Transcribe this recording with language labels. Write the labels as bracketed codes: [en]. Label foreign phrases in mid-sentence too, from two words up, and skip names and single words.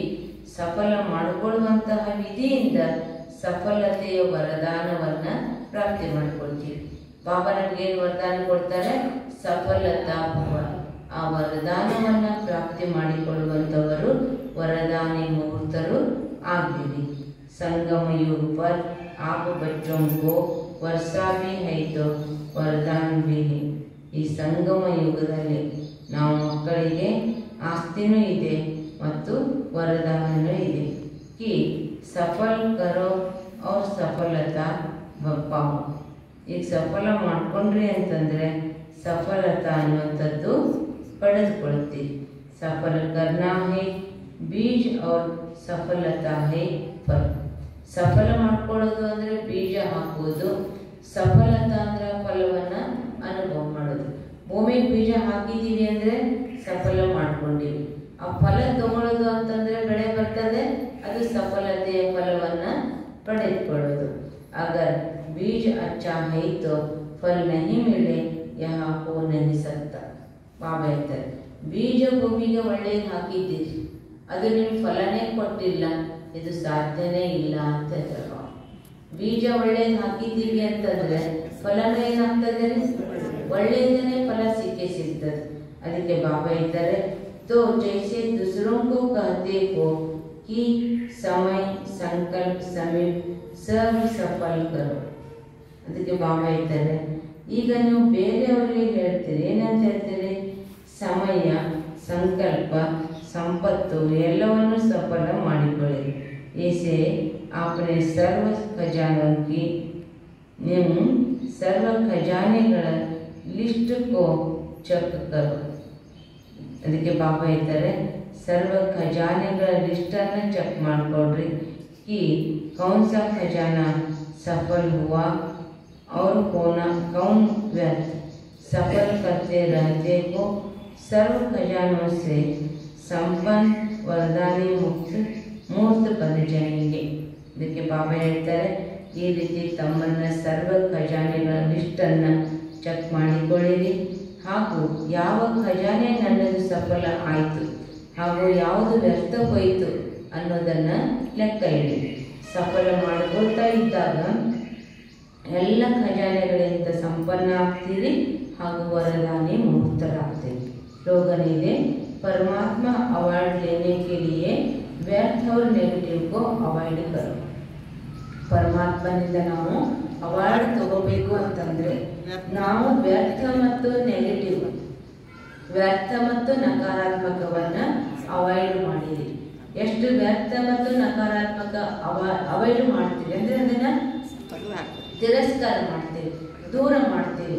[kn] ಸಫಲ ಮಾಡಿಕೊಳ್ಳುವಂತಹ ವಿಧಿಯಿಂದ ಸಫಲತೆಯ ವರದಾನವನ್ನು ಪ್ರಾಪ್ತಿ ಮಾಡ್ಕೊಳ್ತೀವಿ. ಬಾಬಾ ನಮಗೇನು ವರದಾನ ಕೊಡ್ತಾರೆ? [hi] सफलता भव. [kn] ಆ ವರದಾನವನ್ನು ಪ್ರಾಪ್ತಿ ಮಾಡಿಕೊಳ್ಳುವಂಥವರು ವರದಾನಿ ಮುಹೂರ್ತರು ಆಗಿರಿ. [hi] संगम युग पर आप बच्चों को वर्षा भी है तो वरदान भी है. [kn] ಈ ಸಂಗಮ ಯುಗದಲ್ಲಿ ನಾವು ಮಕ್ಕಳಿಗೆ ಆಸ್ತಿನೂ ಇದೆ ಮತ್ತು ವರದಾನನೂ ಇದೆ. [hi] कि सफल करो और सफलता पाओ. [kn] ಈಗ ಸಫಲ ಮಾಡ್ಕೊಂಡ್ರಿ ಅಂತಂದರೆ ಸಫಲತಾ ಅನ್ನುವಂಥದ್ದು ಪಡೆದುಕೊಳ್ತೀವಿ. [hi] सफल करना है बीज और सफलता है फल. [kn] ಸಫಲ ಮಾಡ್ಕೊಳ್ಳೋದು ಅಂದರೆ ಬೀಜ ಹಾಕುವುದು, ಸಫಲತಾ ಅಂದರೆ ಫಲವನ್ನು ಅನುಭವ ಮಾಡೋದು. ಭೂಮಿಗೆ ಬೀಜ ಹಾಕಿದ್ದೀವಿ ಅಂದರೆ ಸಫಲ ಮಾಡ್ಕೊಂಡಿವಿ. ಆ ಫಲ ತಗೊಳ್ಳೋದು ಅಂತಂದರೆ ಬೆಳೆ ಬರ್ತದೆ, ಅದು ಸಫಲತೆಯ ಫಲವನ್ನು ಪಡೆದುಕೊಳ್ಳೋದು. [hi] अगर बीज अच्छा है तो फल नहीं मिले यहाँ हो नहीं सकता. [kn] ಬಾಬಾ ಹೇಳ್ತಾರೆ, ಬೀಜ ಭೂಮಿಗೆ ಒಳ್ಳೆಯ ಹಾಕಿದ್ದೀರಿ, ಅದು ನಿಮ್ಗೆ ಫಲನೇ ಕೊಟ್ಟಿಲ್ಲ, ಇದು ಸಾಧ್ಯನೇ ಇಲ್ಲ ಅಂತ ಹೇಳ್ತಾರೆ. ಬೀಜ ಒಳ್ಳೇದು ಹಾಕಿದ್ದೀವಿ ಅಂತಂದ್ರೆ ಫಲನೂ ಏನಾಗ್ತದೆ? ಒಳ್ಳೆಯದನ್ನೇ ಫಲ ಸಿಗ್ತದೆ. ಅದಕ್ಕೆ ಬಾಬಾ ಹೇಳ್ತಾರೆ, [hi] तो जैसे दूसरों को कहते हो कि समय संकल्प समीप सब सफल करो. [kn] ಅದಕ್ಕೆ ಬಾಬಾ ಹೇಳ್ತಾರೆ, ಈಗ ನೀವು ಬೇರೆಯವರಿಗೆ ಹೇಳ್ತೀರಿ, ಏನಂತ ಹೇಳ್ತೀರಿ? ಸಮಯ, ಸಂಕಲ್ಪ, ಸಂಪತ್ತು ಎಲ್ಲವನ್ನು ಸಫಲ ಮಾಡಿಕೊಳ್ಳಿ. [hi] ऐसे आपने सर्व खजानों की [kn] ನೀವು ಸರ್ವ ಖಜಾನೆಗಳ [hi] लिस्ट को चेक करो. [kn] ಅದಕ್ಕೆ ಬಾಬಾ ಹೇಳ್ತಾರೆ, ಸರ್ವ ಖಜಾನೆಗಳ ಲಿಸ್ಟನ್ನು ಚೆಕ್ ಮಾಡಿಕೊಡ್ರಿ. [hi] कि कौन सा खजाना सफल हुआ और कौन व्यर्थ. सफल करते रहते को सर्व खजानों से संपन्न वरदानी मूर्त बन जाएंगे. [kn] ಇದಕ್ಕೆ ಬಾಬಾ ಹೇಳ್ತಾರೆ, ಈ ರೀತಿ ತಮ್ಮನ್ನ ಸರ್ವ ಖಜಾನೆಗಳ ಲಿಸ್ಟನ್ನು ಚೆಕ್ ಮಾಡಿಕೊಳ್ಳಿರಿ, ಹಾಗೂ ಯಾವ ಖಜಾನೆ ನನ್ನದು ಸಫಲ ಆಯಿತು ಹಾಗೂ ಯಾವುದು ವ್ಯರ್ಥ ಹೋಯಿತು ಅನ್ನೋದನ್ನು ಲೆಕ್ಕ ಇಡಿ. ಸಫಲ ಮಾಡಿಕೊಳ್ತಾ ಇದ್ದಾಗ ಎಲ್ಲ ಖಜಾನೆಗಳಿಂದ ಸಂಪನ್ನ ಆಗ್ತೀರಿ ಹಾಗೂ ವರದಾನಿ ಮುಕ್ತರಾಗ್ತೀರಿ. स्लोगन ಇದೆ, [hi] परमात्मा अवार्ड लेने के लिए व्यर्थ और नेगेटिव को अवॉइड करो. [kn] ಪರಮಾತ್ಮನಿಂದ ನಾವು ಅವಾರ್ಡ್ ತಗೋಬೇಕು ಅಂತಂದರೆ ನಾವು ವ್ಯರ್ಥ ಮತ್ತು ನೆಗೆಟಿವ್, ವ್ಯರ್ಥ ಮತ್ತು ನಕಾರಾತ್ಮಕವನ್ನು ಅವಾಯ್ಡ್ ಮಾಡಿರಿ. ಎಷ್ಟು ವ್ಯರ್ಥ ಮತ್ತು ನಕಾರಾತ್ಮಕ ಅವಾಯ್ಡ್ ಮಾಡ್ತೀವಿ ಅಂದರೆ ಅದನ್ನು ತಿರಸ್ಕಾರ ಮಾಡ್ತೀವಿ, ದೂರ ಮಾಡ್ತೀವಿ.